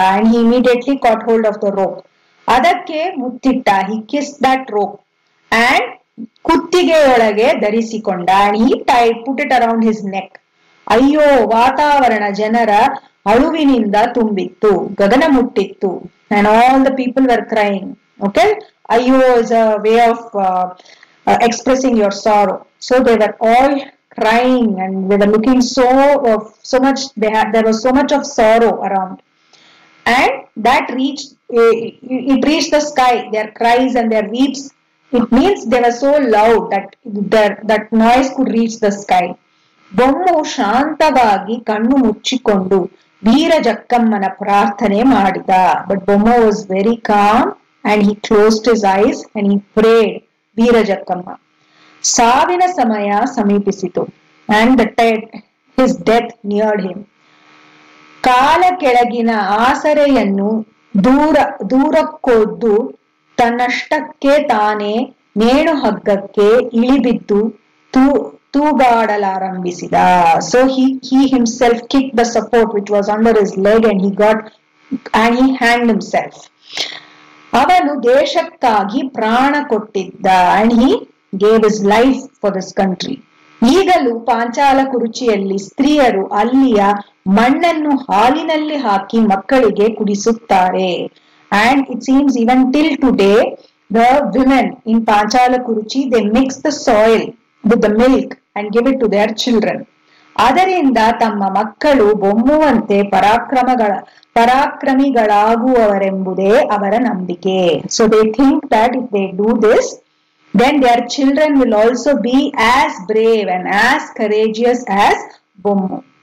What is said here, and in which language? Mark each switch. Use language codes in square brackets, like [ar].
[en] And he immediately caught hold of the rope. [kn] ಅದಕ್ಕೆ ಮುತ್ತಿಟ್ಟ. [en] He kissed that rope and [kn] ಕುತ್ತಿಗೆಯೊಳಗೆ ಧರಿಸಿಕೊಂಡ. [en] And he put it around his neck. [kn] ಅಯ್ಯೋ, ವಾತಾವರಣ ಜನರ ಅಳುವಿನಿಂದ ತುಂಬಿತ್ತು, ಗಗನ ಮುಟ್ಟಿತ್ತು. [en] And all the people were crying. Okay, ayyo is a way of expressing your sorrow. So they were all crying and they were looking so much. There was so much of sorrow around, and that reached the sky. Their cries and their weeps. It means they were so loud that noise could reach the sky. [kn] Bommu ಶಾಂತವಾಗಿ ಕಣ್ಣು ಮುಚ್ಚಿಕೊಂಡು ವೀರ ಜಕ್ಕಮ್ಮನ ಪ್ರಾರ್ಥನೆ ಮಾಡಿದ. [en] But Bomma was very calm and he closed his eyes and he prayed Veera Jakkamma. [kn] ಸಾವಿನ ಸಮಯ ಸಮೀಪಿಸಿತು. [en] And his death neared him. [kn] ಕಾಲ ಕೆಳಗಿನ ಆಸರೆಯನ್ನು ದೂರಕ್ಕೊದ್ದು ತನ್ನಷ್ಟಕ್ಕೆ ತಾನೇ ನೇಣು ಹಗ್ಗಕ್ಕೆ ಇಳಿಬಿದ್ದು ತೂಗಾಡಲಾರಂಭಿಸಿದ. [en] So he himself kicked the support which was under his leg and he hanged himself. [kn] ಅವನು ದೇಶಕ್ಕಾಗಿ ಪ್ರಾಣ ಕೊಟ್ಟಿದ್ದ. [en] And he gave his life for this country. [kn] ಈಗಲೂ ಪಾಂಚಾಲ ಕುರುಚಿಯಲ್ಲಿ ಸ್ತ್ರೀಯರು ಅಲ್ಲಿಯ ಮಣ್ಣನ್ನು ಹಾಲಿನಲ್ಲಿ ಹಾಕಿ ಮಕ್ಕಳಿಗೆ ಕುಡಿಸುತ್ತಾರೆ. [en] And it seems even till today the women in Panchala Kuruchi, they mix the soil with the milk and give it to their children. [kn] ಅದರಿಂದ ತಮ್ಮ ಮಕ್ಕಳು ಬೊಮ್ಮುವಂತೆ ಪರಾಕ್ರಮಿಗಳಾಗುವವರೆಂಬುದೇ ಅವರ ನಂಬಿಕೆ. [en] So they think that if they do this, then their children will also be as brave and as courageous as Bommu.